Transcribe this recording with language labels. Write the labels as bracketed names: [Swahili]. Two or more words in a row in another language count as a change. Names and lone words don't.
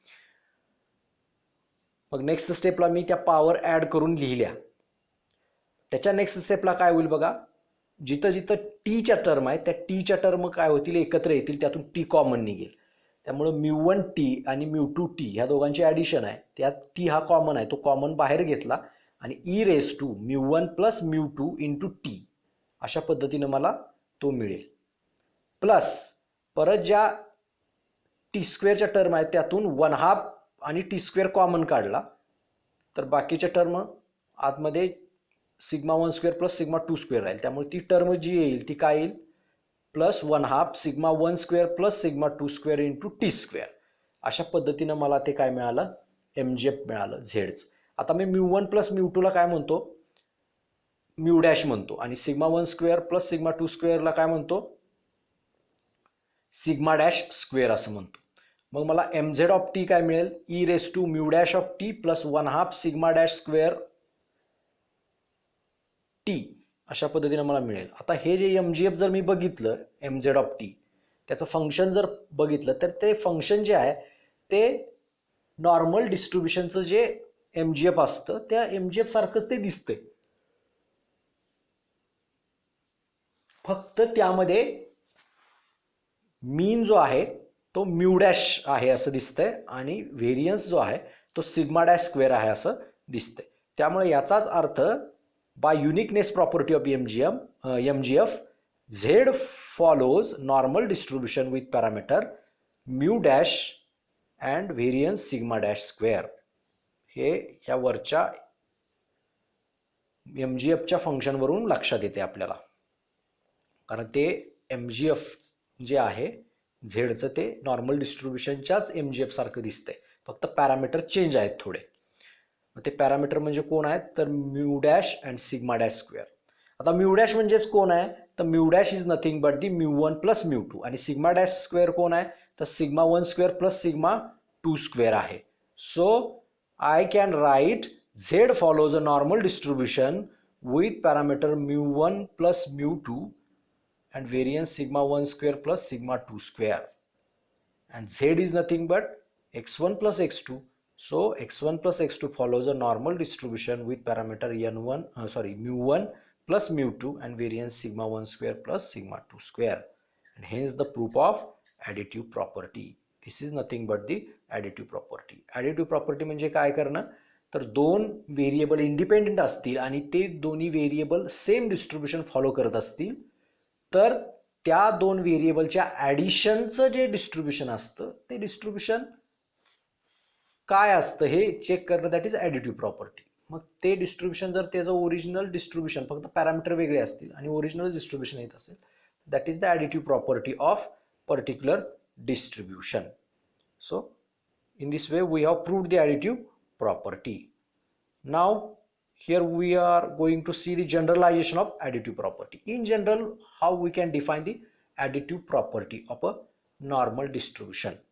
[Marathi] मग नेक्स्ट स्टेपला मी त्या पॉवर ॲड करून लिहिल्या. त्याच्या नेक्स्ट स्टेपला काय होईल बघा, जिथं जिथं टीच्या टर्म आहे त्या टीच्या टर्म काय होतील, एकत्र येतील, त्यातून टी कॉमन निघेल. त्यामुळं μ1t आणि μ2t ह्या दोघांची ॲडिशन आहे, त्यात टी हा कॉमन आहे, तो कॉमन बाहेर घेतला आणि e⁻² μ1 + μ2 × t अशा पद्धतीनं मला तो मिळेल. प्लस परत ज्या t² टर्म आहेत त्यातून 1/2 आणि t² कॉमन काढला तर बाकीच्या टर्म आतमध्ये σ12 + σ22 राहील. त्यामुळे ती टर्म जी येईल ती काय येईल, +1/2 σ12 + σ22 × t². अशा पद्धतीनं मला ते काय मिळालं, MGF मिळालं झेडचं. आता मी μ1 + μ2 ला काय म्हणतो, μ' म्हणतो आणि σ12 + σ22 ला काय म्हणतो, σ'² असं म्हणतो. मग मला mz काय मिळेल, e⁻μ' + 1/2 σ'² t अशा पद्धतीने मला मिळेल. आता हे जे MGF जर मी बघितलं mz त्याचं फंक्शन जर बघितलं तर ते फंक्शन जे आहे ते नॉर्मल डिस्ट्रीब्युशनचं जे MGF असतं त्या MGF सारखंच ते दिसतंय, फक्त त्यामध्ये मीन जो आहे तो μ' आहे असं दिसतंय आणि व्हेरियन्स जो आहे तो σ'² आहे असं दिसतंय. त्यामुळे याचाच अर्थ [English] by uniqueness property of MGF, Z follows normal distribution with parameter μ' and variance σ'². [Marathi] हे या वरच्या MGFच्या फंक्शनवरून लक्षात येते आपल्याला, कारण ते MGF जे आहे झेडचं ते नॉर्मल डिस्ट्रीब्युशनच्याच MGF सारखं दिसतंय, फक्त [English] parameter change [Marathi] आहेत थोडे. ते पॅरामीटर म्हणजे कोण आहेत तर μ' and σ'². आता μ' म्हणजेच कोण आहे तर μ' [English] is nothing but the [Marathi] μ1 + μ2 आणि σ'² कोण आहे तर σ12 + σ22 आहे. [English] so I can write Z follows a normal distribution with parameter μ1 + μ2 and variance σ12 + σ22 and Z is nothing but x1 + x2. So x1 + x2 follows a normal distribution with parameter μ1 + μ2 and variance σ12 + σ22 and hence the proof of additive property. This is nothing but the additive property. Additive property [Marathi] म्हणजे काय करणं तर दोन व्हेरिएबल इंडिपेंडेंट असतील आणि ते दोन्ही व्हेरिएबल [English] same distribution [Marathi] फॉलो करत असतील तर त्या दोन व्हेरिएबलच्या ॲडिशनचं जे डिस्ट्रीब्युशन असतं ते डिस्ट्रीब्युशन काय असतं हे चेक करणं, [English] that is additive property. [Marathi] मग ते डिस्ट्रीब्युशन जर त्याचं [English] original distribution [Marathi] फक्त पॅरामीटर वेगळे असतील आणि [English] original distribution [Marathi] येत असेल, [English] that is the additive property of particular distribution. सो in this way we have proved the additive property. Now here we are going to see the generalization of additive property. In general, how we can define the additive property of a normal distribution.